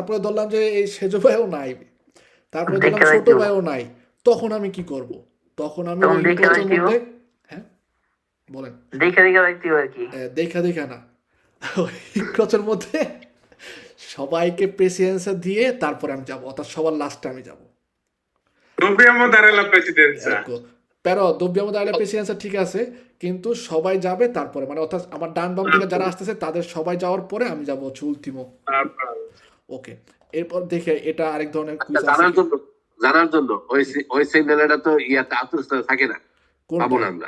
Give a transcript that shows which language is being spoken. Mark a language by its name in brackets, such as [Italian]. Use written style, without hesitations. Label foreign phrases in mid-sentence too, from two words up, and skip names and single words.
[Bangla] তারপরে ধরলাম যে এই সেজো ভাইও নাই, তারপরে ধরলাম দেখে ছোট রাখবো। ভাইও নাই, তখন আমি কি করব? তখন আমি তখন ওই দেখে ক্লোজের রাখবো। মধ্যে, হ্যাঁ বলেন, দেখে রাখতে হবে আর কি। দেখা দেখা না, ওই ক্লোজের মধ্যে সবাইকে প্রেসিডেন্সা দিয়ে তারপরে আমি যাবো, অর্থাৎ সবার লাস্টে আমি যাবো। [Italian] Dobbiamo dare la presidenza. però dobbiamo dare la presidenza [Bangla] ঠিক আছে, কিন্তু সবাই যাবে তারপরে, মানে অর্থাৎ আমার ডান বাম থেকে যারা আসতেছে তাদের সবাই যাওয়ার পরে আমি যাবো হচ্ছে উলটিমো। ওকে, এরপর দেখে এটা আরেক ধরনের কুইজ আছে। জানার জন্য ওই সিগন্যালটা তো ইয়াতে আত্মস্থ থাকে না, কোনটা? পাবো না আমরা,